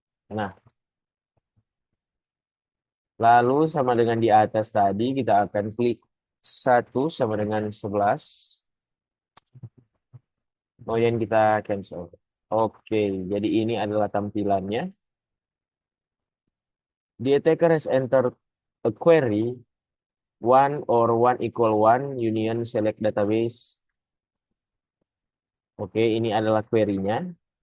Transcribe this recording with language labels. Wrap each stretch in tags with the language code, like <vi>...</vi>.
<id>Nah, lalu sama dengan di atas tadi kita akan klik 1 sama dengan 11. Kemudian kita cancel. Oke, jadi ini adalah tampilannya.</id> <en>The attacker has entered a query 1 union select database.</en> <id>Oke, ini adalah query-nya.</id>